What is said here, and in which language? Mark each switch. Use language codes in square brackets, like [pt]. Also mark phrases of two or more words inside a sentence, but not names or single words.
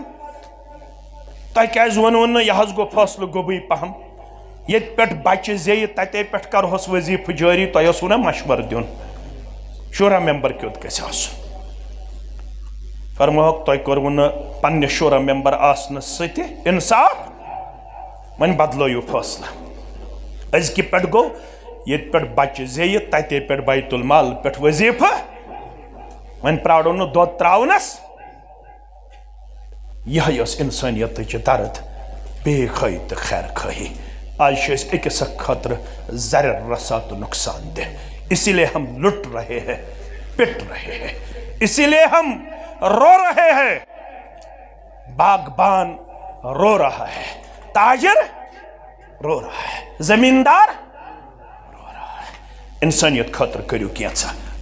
[ks] تۄہہِ کیٛازِ ووٚنوُ نہٕ یہِ حظ گوٚو فٲصلہٕ گوٚبٕے پہم ییٚتہِ پٮ۪ٹھ بچہِ زیٚیہِ تتے پٮ۪ٹھ کرہوس وظیٖفہٕ جٲری تۄہہِ اوسوُ نا مشور دیُن شورا ممبر کیُتھ گژھِ آسُن فرموہوکھ تۄہہِ کوٚروُ نہٕ پننہِ شورا ممبر آسنس سۭتہِ انصاف وۄنۍ بدلٲیِو فٲصلہٕ أزکہِ پٮ۪ٹھ گوٚو ییٚتہِ پٮ۪ٹھ بچہِ زیٚیہِ تتے پٮ۪ٹھ بیت المال پٮ۪ٹھ وظیٖفہٕ وۄنۍ پرٛارو نہٕ دۄد ترٛاونس یِہے ٲس انسٲنیتٕچ درد بے خٲہی تہٕ خیر خٲہی آج چھِ أسۍ أکِس اکھ خٲطرٕ زرٮ۪ر رسا تہٕ نۄقصان دہ [ur] اسی لیے ہم لٹ رہے ہیں پٹ رہے ہیں اسی لیے ہم رو رہے ہیں باغبان رو رہا ہے، تاجر رو رہا ہے، زمیندار رو رہا ہے۔ [ks] انسانیت خاطر کریو کینژھا۔